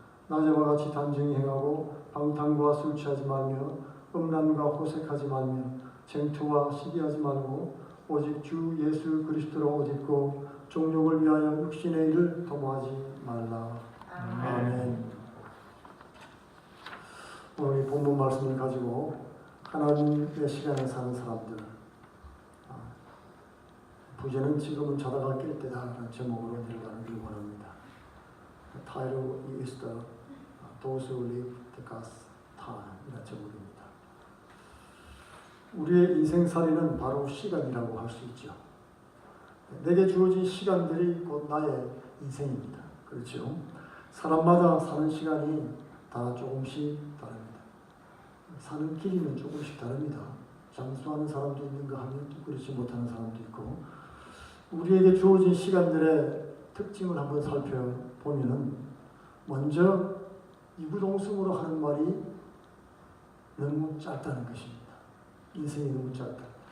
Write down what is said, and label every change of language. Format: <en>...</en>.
<ko>낮에와 같이 단정히 행하고 방탕과 술 취하지 말며 음란과 호색하지 말며 쟁투와 시기하지 말고 오직 주 예수 그리스도로 옷 입고 종욕을 위하여 육신의 일을 도모하지 말라. 아멘. 오늘 이 본문 말씀을 가지고 하나님의 시간에 사는 사람들, 부제는 지금은 자다가 깰 때다 라는 제목으로 읽어가기를 원합니다.</ko> <en>The title is Those who live the God's time</en> <ko>이라는 제목입니다. 우리의 인생살이는 바로 시간이라고 할 수 있죠. 내게 주어진 시간들이 곧 나의 인생입니다. 그렇죠? 사람마다 사는 시간이 다 조금씩 다릅니다. 사는 길이는 조금씩 다릅니다. 장수하는 사람도 있는가 하면 또 그렇지 못하는 사람도 있고, 우리에게 주어진 시간들의 특징을 한번 살펴보면은 먼저 이구동성으로 하는 말이 너무 짧다는 것입니다. 인생이 너무 짧다.</ko>